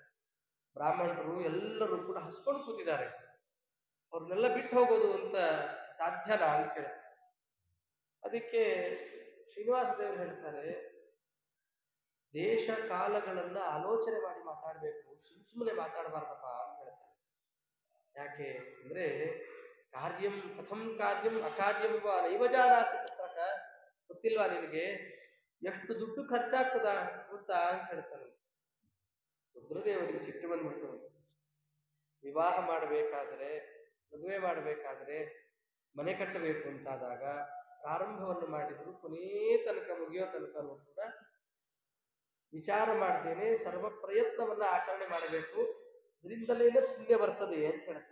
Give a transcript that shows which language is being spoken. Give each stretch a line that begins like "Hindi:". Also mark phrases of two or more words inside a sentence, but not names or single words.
Kannada: ಬ್ರಾಹ್ಮಣರು ಎಲ್ಲರೂ ಕೂಡ ಹಸ್ಕೊಂಡು ಕೂತಿದ್ದಾರೆ, ಅವ್ರನ್ನೆಲ್ಲ ಬಿಟ್ಟು ಹೋಗೋದು ಅಂತ ಸಾಧ್ಯನಾ ಅಂತ ಕೇಳುತ್ತೆ. ಅದಕ್ಕೆ ಶ್ರೀನಿವಾಸ ದೇವರು ಹೇಳ್ತಾರೆ, ದೇಶ ಕಾಲಗಳನ್ನ ಆಲೋಚನೆ ಮಾಡಿ ಮಾತಾಡಬೇಕು, ಸುಮ್ಮನೆ ಮಾತಾಡಬಾರ್ದಪ್ಪ ಅಂತ ಹೇಳ್ತಾರೆ. ಯಾಕೆ ಅಂದ್ರೆ
Sanskrit: ಕಾರ್ಯಂ ಕಥಂ ಕಾರ್ಯಂ ಅಕಾರ್ಯಂ ವಾ ನೈವ ಜಾನಾಸಿ ಪುತ್ರಕ.
Kannada: ಗೊತ್ತಿಲ್ವಾ ನಿನಗೆ ಎಷ್ಟು ದುಡ್ಡು ಖರ್ಚಾಗ್ತದ ಗೊತ್ತಾ ಅಂತ ಹೇಳ್ತಾರೆ. ರುದ್ರದೇವರಿಗೆ ಸಿಟ್ಟು ಬಂದ್ಬಿಡ್ತದೆ. ವಿವಾಹ ಮಾಡಬೇಕಾದ್ರೆ, ಮದುವೆ ಮಾಡಬೇಕಾದ್ರೆ, ಮನೆ ಕಟ್ಟಬೇಕು ಅಂತಾದಾಗ ಪ್ರಾರಂಭವನ್ನು ಮಾಡಿದ್ರು ಕೊನೇ ತನಕ ಮುಗಿಯೋ ತನಕನೂ ಕೂಡ ವಿಚಾರ ಮಾಡ್ದೇನೆ ಸರ್ವ ಪ್ರಯತ್ನವನ್ನ ಆಚರಣೆ ಮಾಡಬೇಕು, ಇದರಿಂದಲೇನೆ ಪುಣ್ಯ ಬರ್ತದೆ ಅಂತ ಹೇಳ್ತಾರೆ.